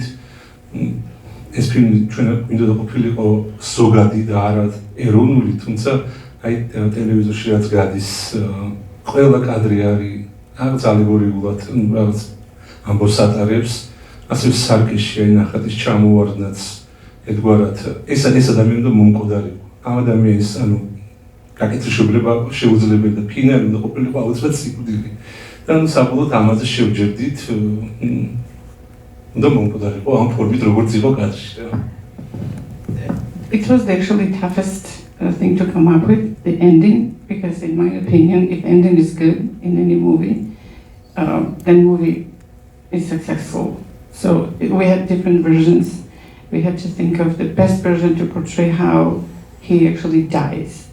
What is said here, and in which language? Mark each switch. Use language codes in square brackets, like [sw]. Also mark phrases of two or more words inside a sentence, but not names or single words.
[ka] ეს ფილმი ჩვენ მინდოდა ყოფილიყო ზოგადი და არა ეროვნული, თუმცა აი ტელევიზორში რაც გადის, ყველა კადრი არის რაღაც ალეგორიულად, რაღაც ამბავს ატარებს, ასევე სარკეში ნახათ ის ჩამოვარდნაც ერთგვარად. ეს ადამიანი უნდა მომკვდარიყო. ამ ადამიანის გაკეთება შეუძლებელი და ფინალი უნდა ყოფილიყო აუცილებლად სიკვდილი. და საბოლოოდ ამაზე შევჯერდით, უნდა მომკვდარიყო ამ ფორმით როგორც იყო კადრში. [en] It was actually toughest thing to come up with, the ending, because in my opinion, if ending is good in any movie, then movie is successful. So we had different versions. We had to think of the best version to portray how he actually dies.